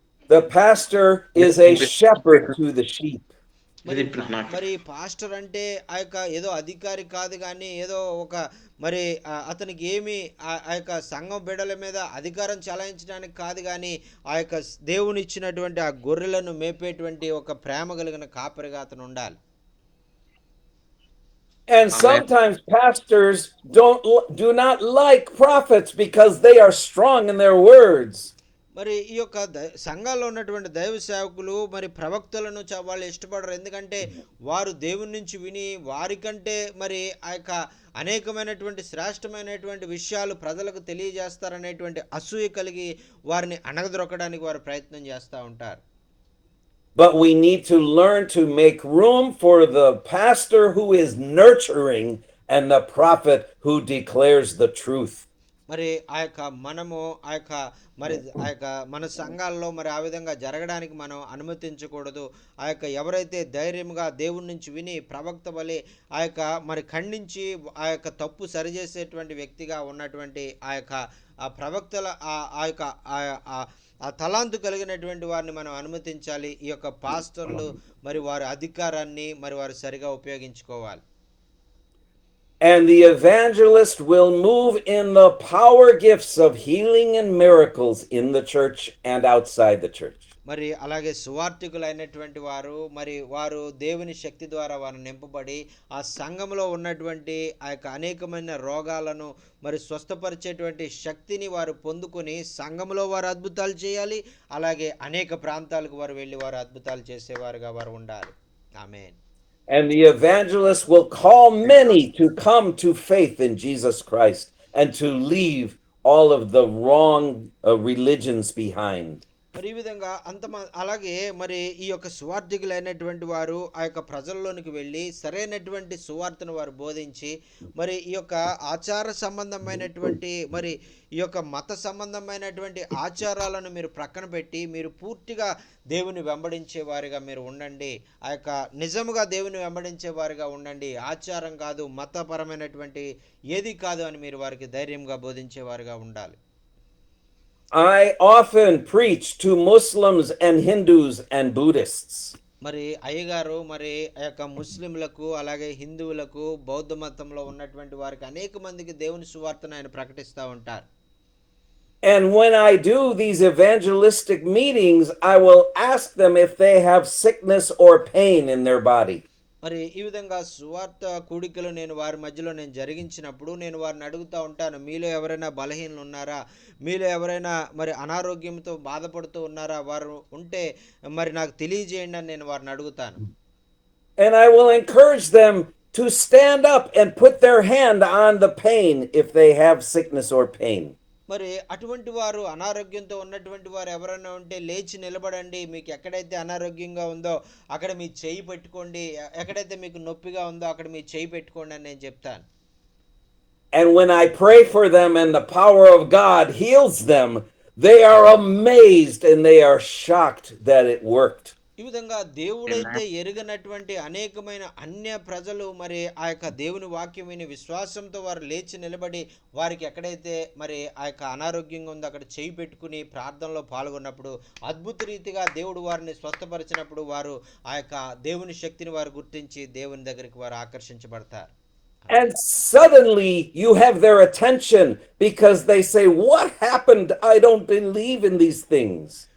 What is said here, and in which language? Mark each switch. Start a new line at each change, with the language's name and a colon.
English: The pastor is a shepherd to the sheep.
Telugu: మరి pastor అంటే ఆ యొక్క ఏదో అధికారి కాదు, కానీ ఏదో ఒక మరి అతనికి ఏమి ఆ యొక్క సంఘం బిడ్డల మీద అధికారం చలాయించడానికి కాదు, కానీ ఆ యొక్క దేవుని ఇచ్చినటువంటి ఆ గొర్రెలను మేపేటువంటి ఒక ప్రేమ కలిగిన కాపరిగా అతను ఉండాలి.
English: And sometimes pastors do not like prophets because they are strong in their words.
Telugu: మరి ఈ యొక్క సంఘాల్లో ఉన్నటువంటి దైవ సేవకులు మరి ప్రవక్తలను వాళ్ళు ఇష్టపడరు. ఎందుకంటే వారు దేవుని నుంచి విని వారికంటే మరి ఆ యొక్క అనేకమైనటువంటి శ్రేష్టమైనటువంటి విషయాలు ప్రజలకు తెలియజేస్తారనేటువంటి అసూయ కలిగి వారిని అణగదొక్కడానికి వారు ప్రయత్నం చేస్తూ ఉంటారు.
English: But we need to learn to make room for the pastor who is nurturing and the prophet who declares the truth.
Telugu: మరి ఆ యొక్క మనము ఆ యొక్క మరి ఆ యొక్క మన సంఘాల్లో మరి ఆ విధంగా జరగడానికి మనం అనుమతించకూడదు. ఆ యొక్క ఎవరైతే ధైర్యంగా దేవుని నుంచి విని ప్రవక్త వలె ఆ యొక్క మరి ఖండించి ఆ యొక్క తప్పు సరిచేసేటువంటి వ్యక్తిగా ఉన్నటువంటి ఆ యొక్క ఆ ప్రవక్తల ఆ యొక్క ఆ తలాంతు కలిగినటువంటి వారిని మనం అనుమతించాలి. ఈ యొక్క పాస్టర్లు మరి వారి అధికారాన్ని మరి వారు సరిగా ఉపయోగించుకోవాలి.
English: And the evangelist will move in the power gifts of healing and miracles in the church and outside the church.
Telugu: మరి అలాగే సువార్థికులైనటువంటి వారు మరి వారు దేవుని శక్తి ద్వారా వారు నింపబడి ఆ సంఘంలో ఉన్నటువంటి ఆ యొక్క అనేకమైన రోగాలను మరి స్వస్థపరిచేటువంటి శక్తిని వారు పొందుకొని సంఘంలో వారు అద్భుతాలు చేయాలి. అలాగే అనేక ప్రాంతాలకు వారు వెళ్ళి వారు అద్భుతాలు చేసేవారుగా వారు ఉండాలి. ఆమేన్.
English: And the evangelist will call many to come to faith in Jesus Christ and to leave all of the wrong religions behind.
Telugu: మరి ఈ విధంగా అలాగే మరి ఈ యొక్క సువార్థికులైనటువంటి వారు ఆ యొక్క ప్రజల్లోనికి వెళ్ళి సరైనటువంటి సువార్తను వారు బోధించి మరి ఈ యొక్క ఆచార సంబంధమైనటువంటి మరి ఈ యొక్క మత సంబంధమైనటువంటి ఆచారాలను మీరు ప్రక్కన పెట్టి మీరు పూర్తిగా దేవుని వెంబడించే వారిగా మీరు ఉండండి. ఆ యొక్క నిజముగా దేవుని వెంబడించే వారిగా ఉండండి. ఆచారం కాదు, మతపరమైనటువంటి ఏది కాదు అని మీరు వారికి ధైర్యంగా బోధించే వారిగా ఉండాలి.
English: I often preach to Muslims and Hindus and Buddhists.
Telugu: మరి అయ్యగారు మరి ఆ యొక్క ముస్లింలకు అలాగే హిందువులకు బౌద్ధ మతంలో ఉన్నటువంటి వారికి అనేక మందికి దేవుని సువార్తను ఆయన ప్రకటిస్తూ ఉంటారు.
English: And when I do these evangelistic meetings, I will ask them if they have sickness or pain in their body.
Telugu: మరి ఈ విధంగా సువార్త కూడికలు నేను వారి మధ్యలో నేను జరిగించినప్పుడు నేను వారిని అడుగుతూ ఉంటాను, మీలో ఎవరైనా బలహీనలు ఉన్నారా, మీలో ఎవరైనా మరి అనారోగ్యంతో బాధపడుతూ ఉన్నారా, వారు ఉంటే మరి నాకు తెలియజేయండి అని నేను వారిని అడుగుతాను.
English: And I will encourage them to stand up and put their hand on the pain if they have sickness or pain.
Telugu: మరి అటువంటి వారు అనారోగ్యంతో ఉన్నటువంటి వారు ఎవరైనా ఉంటే లేచి నిలబడండి, మీకు ఎక్కడైతే అనారోగ్యంగా ఉందో అక్కడ మీ చేయి పెట్టుకోండి, ఎక్కడైతే మీకు నొప్పిగా ఉందో అక్కడ మీ చేయి పెట్టుకోండి అని నేను చెప్తాను.
English: And when I pray for them and the power of God heals them, they are amazed and they are shocked that it worked.
Telugu: ఈ విధంగా దేవుడైతే ఎరుగనటువంటి అనేకమైన అన్య ప్రజలు మరి ఆ యొక్క దేవుని వాక్యం విని విశ్వాసంతో వారు లేచి నిలబడి వారికి ఎక్కడైతే మరి ఆ యొక్క అనారోగ్యంగా ఉందో అక్కడ చేయి పెట్టుకుని ప్రార్థనలో పాల్గొన్నప్పుడు అద్భుత రీతిగా దేవుడు వారిని స్వస్థపరిచినప్పుడు వారు ఆ యొక్క దేవుని శక్తిని వారు గుర్తించి దేవుని దగ్గరికి వారు ఆకర్షించబడతారు.
English: And suddenly you have their attention because they say, "What happened? I don't believe in these things."